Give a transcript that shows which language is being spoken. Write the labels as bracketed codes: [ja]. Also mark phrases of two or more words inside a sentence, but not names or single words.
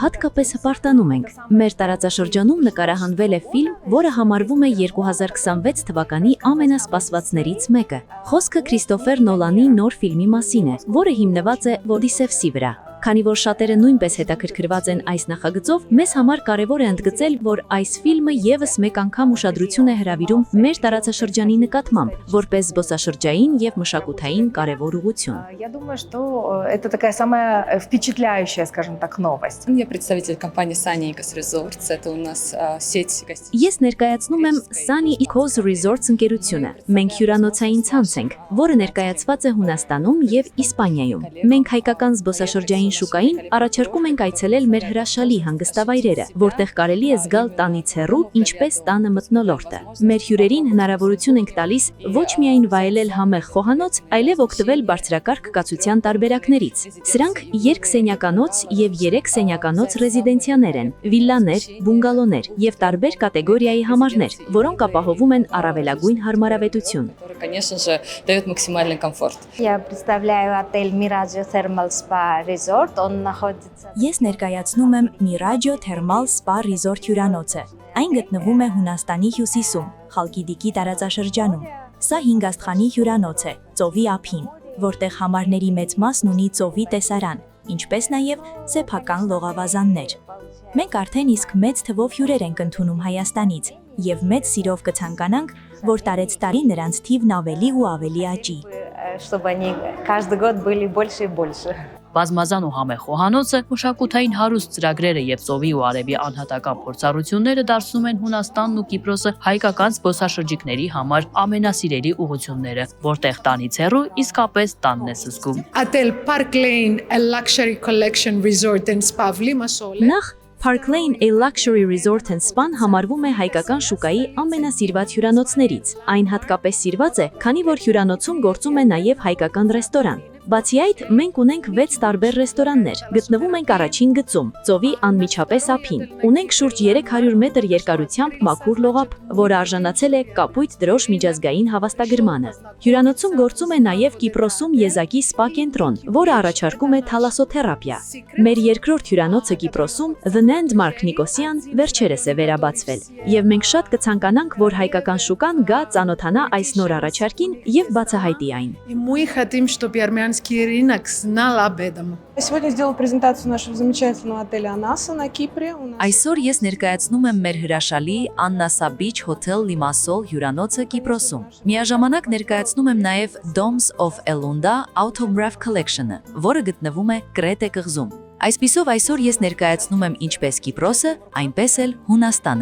[hy] հատկապես հպարտանում ենք։ Մեր տարածաշրջանում նկարահանվել է ֆիլմ, որը համարվում է 2026 թվականի ամենասպասվածներից մեկը։ Խոսքը Քրիստոֆեր Նոլանի նոր ֆիլմի մասին է, որը հիմնված է Ոդիսևսի վրա։ Քանի որ շատերը նույնպես հետաքրքրված են այս նախագծով, մեզ համար կարևոր է ընդգծել, որ այս ֆիլմը եւս մեկ անգամ ուշադրություն է հրավիրում մեր տարածաշրջանի նկատմամբ, որպես զբոսաշրջային եւ մշակութային կարևոր ուղղություն։ [ru] Я думаю, что это такая самая впечатляющая, скажем так, новость. Я представитель компании Sunny Ecos Resorts. Это у нас сеть гостиниц. [hy] Ես ներկայացնում եմ Sunny Ecos Resorts ընկերությունը։ Մենք հյուրանոցային ցանց ենք, որը ներկայացված է Հունաստանում եւ Իսպանիայում։ Մենք հայկական զբոսաշրջային շուկային առաջարկում ենք այցելել մեր հրաշալի հանգստավայրերը, որտեղ կարելի է զգալ տանից հեռու, ինչպես տանը մթնոլորտը։ Մեր հյուրերին հնարավորություն ենք տալիս ոչ միայն վայելել համեղ խոհանոց, այլև օգտվել բարձրակարգ կացության տարբերակներից։ Սրանք երկսենյականոց եւ 3 սենյականոց ռեզիդենցիաներ են, վիլլաներ, բունգալոներ եւ տարբեր կատեգորիայի համարներ, որոնք ապահովում են առավելագույն հարմարավետություն։ [ru] Конечно же, дает максимальный комфорт. Я представляю отель Miraggio Thermal Spa Resort. Он находится. [hy] Ես ներկայացնում եմ Miraggio Thermal Spa Resort հյուրանոցը։ Այն գտնվում է Հունաստանի հյուսիսում, Խալկիդիկի տարածաշրջանում։ Սա 5 աստղանի հյուրանոց է, ծովի ափին, որտեղ համարների մեծ մասն ունի ծովի տեսարան, ինչպես նաև սեփական լողավազաններ։ Մենք արդեն իսկ մեծ թվով հյուրեր ենք ընդունում Հայաստանից եւ մեծ սիրով կցանկանանք, որ տարեցտարի նրանց թիվն ավելի ու ավելի աճի։ [ru] Чтобы они каждый год были больше и больше. [hy] Բազմազան ու համեղ խոհանոցը, մշակութային հարուստ ծրագրերը եւ ծովի ու արևի անհատական փորձառությունները դարձնում են Հունաստանն ու Կիպրոսը հայկական զբոսաշրջիկների համար ամենասիրելի ուղղությունները, որտեղ տանից հեռու իսկապես տանն է զգում։ [ru] Hotel Park Lane, [en] a luxury collection resort and spa [ru] в Limassol. [hy] Նախ Park Lane A Luxury Resort and Spa համարվում է հայկական շուկայի ամենասիրված հյուրանոցներից։ Այն հատկապես սիրված է, քանի որ հյուրանոցում գործում է նաև հայկական ռեստորան։ Բացի այդ, մենք ունենք 6 տարբեր ռեստորաններ, գտնվում ենք առաջին գծում, ծովի անմիջապես ափին։ Ունենք շուրջ 300 մետր երկարությամբ մաքուր լողափ, որը արժանացել է կապույտ դրոշ միջազգային հավաստագրմանը։ Հյուրանոցում գործում է նաև Կիպրոսում եզակի սպա կենտրոն, որը առաջարկում է թալասոթերապիա։ Մեր երկրորդ հյուրանոցը Կիպրոսում The Landmark Նիկոսիան վերջերս է վերաբացվել, եւ մենք շատ կցանկանանք, որ հայկական շուկան գա ծանոթանա այս նոր առաջարկին եւ բացահայտի այն։ [ru] Мы хотим, чтобы армянские городские рынок знал об этом. Сегодня сделал презентацию нашего замечательного отеля «Анаса» на Кипре. [hy] Այսօր ես ներկայացնում եմ մեր հրաշալի Anasa Beach Hotel Limassol հյուրանոցը Կիպրոսում։ Միաժամանակ ներկայացնում եմ նաև Domes of Elunda Autograph Collection-ը, որը գտնվում է Կրետե կղզում։ Այսպիսով այսօր ես ներկայացնում եմ ինչպես Կիպրոսը, այնպես էլ Հունաստանը։